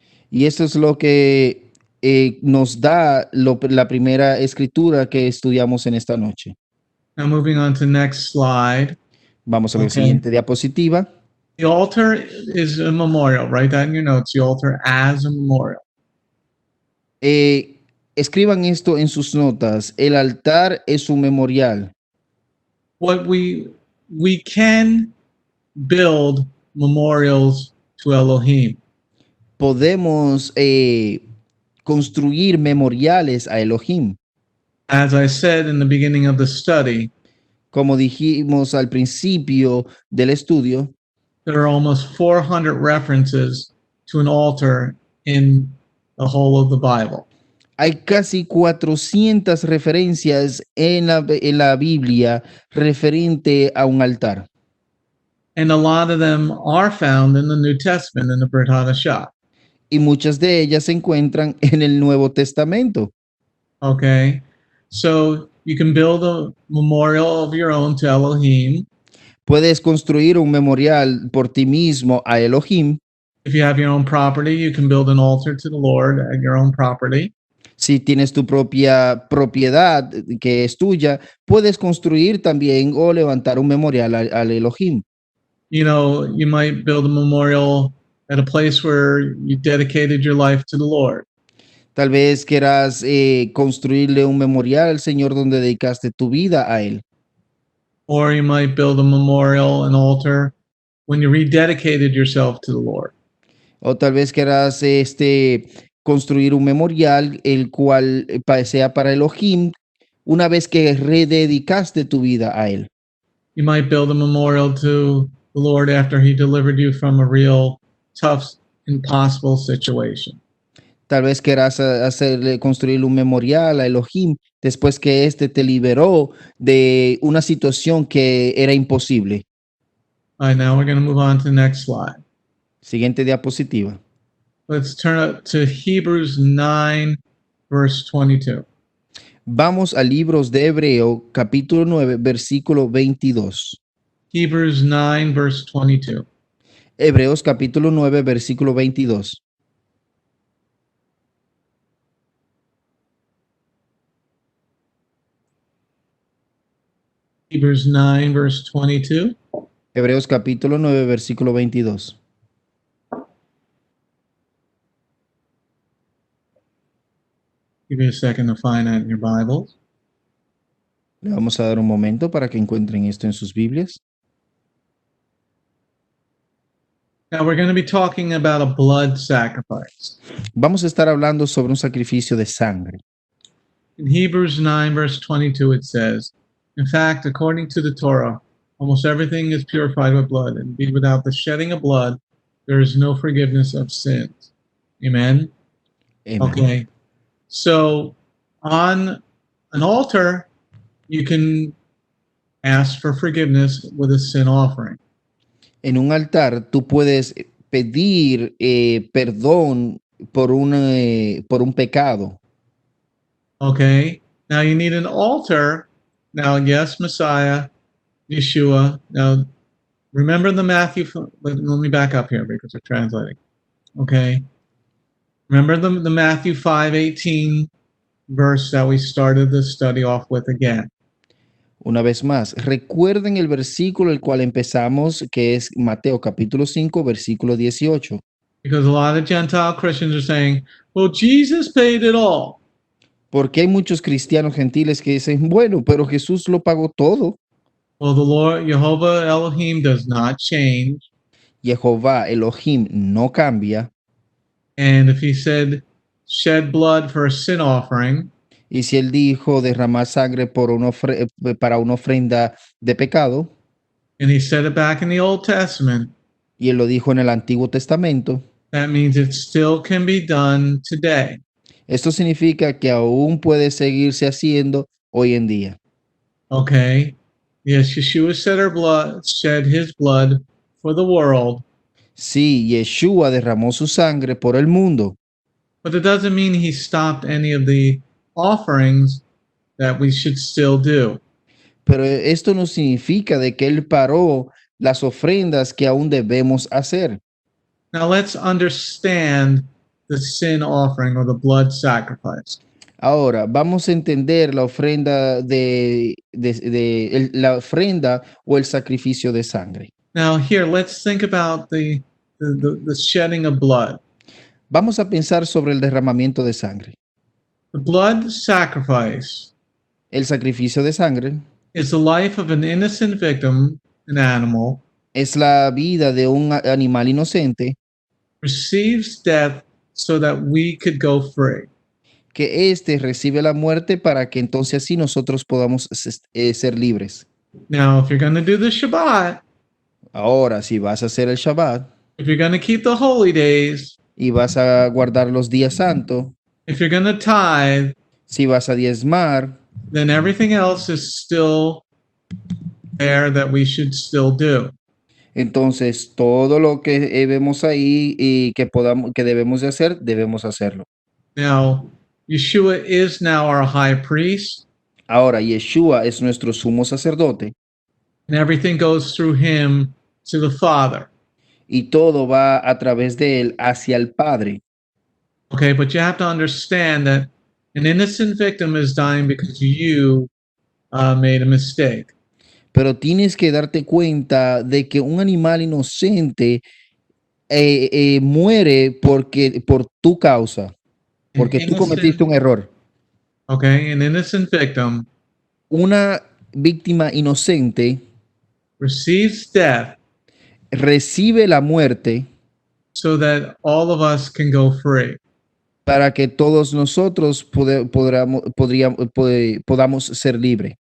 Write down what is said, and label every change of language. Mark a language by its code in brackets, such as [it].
[es] Y eso es lo que nos da la primera escritura que estudiamos en esta noche. [en] Now moving on to next slide. [es] Vamos a la [en] Okay. [es] siguiente diapositiva. [en] The altar is a memorial. Write that in your notes. The altar as a memorial. [es] Escriban esto en sus notas. El altar es un memorial. [en] What we can build memorials to Elohim. [es] Podemos construir memoriales a Elohim. [en] As I said in the beginning of the study, [es] Como dijimos al principio del estudio, [en] there are almost 400 references to an altar in the whole of the Bible. [es] hay casi 400 referencias en la Biblia referente a un altar. [en] And a lot of them are found in the New Testament in the Brit Hadashah. [es] Y muchas de ellas se encuentran en el Nuevo Testamento. [en] Okay, so you can build a memorial of your own to Elohim. [es] Puedes construir un memorial por ti mismo a Elohim. [en] If you have your own property, you can build an altar to the Lord at your own property. [es] Si tienes tu propia propiedad que es tuya, puedes construir también o levantar un memorial al Elohim. [en] You know, you might build a memorial at a place where you dedicated your life to the Lord. [es] Tal vez quieras construirle un memorial al Señor donde dedicaste tu vida a Él. [en] Or you might build a memorial, an altar, when you rededicated yourself to the Lord. [es] O tal vez quieras construir un memorial el cual sea para Elohim una vez que rededicaste tu vida a Él. [en] You might build a memorial to the Lord after he delivered you from a real tough, impossible situation. [es] Tal vez quieras construir un memorial a Elohim después que éste te liberó de una situación que era imposible. [en] All right, now we're going to move on to the next slide. [es] Siguiente diapositiva. [en] Let's turn up to Hebrews 9, verse 22. [es] Vamos a Libros de Hebreo, capítulo 9, versículo 22. [en] Hebrews 9, verse 22. [es] Hebreos, capítulo 9, versículo 22. [en] Hebrews 9, verse 22. [es] Hebreos, capítulo 9, versículo 22. [en] Give me a second to find that in your Bibles. [es] Le vamos a dar un momento para que encuentren esto en sus Biblias. [en] Now we're going to be talking about a blood sacrifice. [es] Vamos a estar hablando sobre un sacrificio de sangre. [en] In Hebrews 9, verse 22, it says, in fact, according to the Torah, almost everything is purified with blood. Indeed, without the shedding of blood, there is no forgiveness of sins. Amen? Amen. Okay. So on an altar, you can ask for forgiveness with a sin offering. [es] En un altar tú puedes pedir perdón por un pecado. [en] Okay. Now you need an altar. Now, yes, Messiah, Yeshua. Now, remember the Matthew. Let me back up here because we're translating. Okay. Remember the Matthew 5:18 verse that we started the study off with again. [es] Una vez más, recuerden el versículo el cual empezamos, que es Mateo capítulo 5, versículo 18. [en] Because a lot of Gentile Christians are saying, well, Jesus paid it all. [es] Porque hay muchos cristianos gentiles que dicen, bueno, pero Jesús lo pagó todo. [en] Well, the Lord, Jehovah Elohim, does not change. [es] Jehová Elohim no cambia. [en] And if he said, shed blood for a sin offering, [es] Y si él dijo derramar sangre para una ofrenda de pecado, [en] and he said it back in the Old Testament, [es] y él lo dijo en el Antiguo Testamento, [en] that means it still can be done today. [es] esto significa que aún puede seguirse haciendo hoy en día. [en] Okay. Yes, Yeshua shed his blood for the world, [es] Sí, Yeshua derramó su sangre por el mundo, [en] but it doesn't mean he stopped any of the offerings that we should still do. [es] pero esto no significa de que él paró las ofrendas que aún debemos hacer. [en] Now let's understand the sin offering or the blood sacrifice. [es] Ahora, vamos a entender la ofrenda la ofrenda o el sacrificio de sangre. [en] Now here, let's think about the shedding of blood. [es] Vamos a pensar sobre el derramamiento de sangre. [en] The blood sacrifice [es] El sacrificio de sangre [en] is the life of an innocent victim, an animal, [es] es la vida de un animal inocente [en] receives death so that we could go free. [es] que éste recibe la muerte para que entonces así nosotros podamos ser libres. [en] Now, if you're going to do the Shabbat, [es] Ahora, si vas a hacer el Shabbat [en] if you're going to keep the holy days, [es] y vas a guardar los días santos, [en] if you're going to tithe, [es] si vas a diezmar, [en] then everything else is still there that we should still do. [es] entonces todo lo que vemos ahí y que debemos de hacer, debemos hacerlo. [en] Now, Yeshua is now our high priest, [es] Ahora, Yeshua es nuestro sumo sacerdote [en] and everything goes through him to the Father. [es] y todo va a través de él hacia el Padre. [en] Okay, but you have to understand that an innocent victim is dying because you made a mistake. [es] Pero tienes que darte cuenta de que un animal inocente muere por tu causa, porque tú cometiste un error. [en] Okay, an innocent victim [es] Una víctima inocente [en] receives death [es] recibe la muerte [en] so that all of us can go free. [es] para que todos nosotros podamos ser libres.